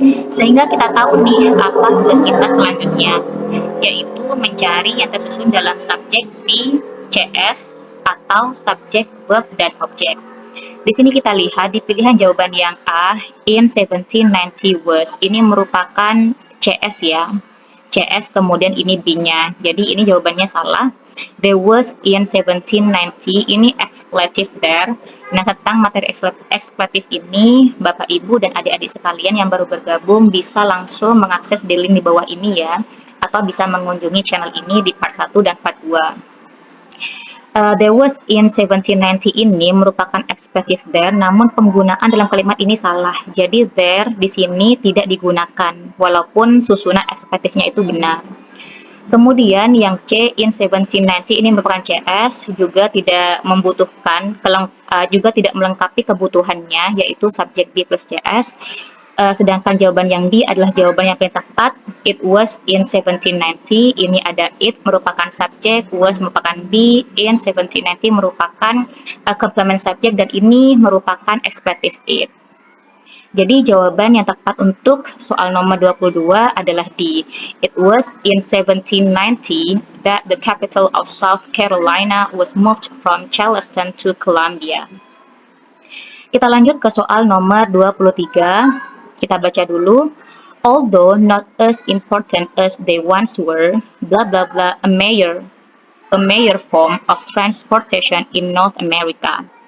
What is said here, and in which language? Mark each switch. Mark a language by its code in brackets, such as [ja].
[id] Sehingga kita tahu nih apa tugas kita selanjutnya, yaitu mencari yang tersusun dalam subjek, be, cs, atau subjek, verb, dan objek. Di sini kita lihat di pilihan jawaban yang A, [en] in 1790 was, [id] ini merupakan cs ya, cs kemudian ini B-nya. Jadi ini jawabannya salah. [en] There was in 1790, [id] ini expletive there. Nah, tentang materi expletive ini, Bapak Ibu dan adik-adik sekalian yang baru bergabung bisa langsung mengakses di link di bawah ini ya, atau bisa mengunjungi channel ini di part 1 dan part 2. [en] There was in 1790 [id] ini merupakan expletive there, namun penggunaan dalam kalimat ini salah. Jadi there di sini tidak digunakan, walaupun susunan expletive-nya itu benar. Kemudian yang C, in 1790 ini merupakan CS, juga tidak membutuhkan, juga tidak melengkapi kebutuhannya, yaitu subjek B plus CS. Sedangkan jawaban yang D adalah jawaban yang paling tepat. [en] It was in 1790. [id] Ini ada it merupakan subjek, was merupakan be, in 1790 merupakan complement subjek, dan ini merupakan expletive it. Jadi jawaban yang tepat untuk soal nomor 22 adalah D. [en] It was in 1790 that the capital of South Carolina was moved from Charleston to Columbia. [id] Kita lanjut ke soal nomor 23. Kita baca dulu. [en] Although not as important as they once were, blah blah blah, a major form of transportation in North America.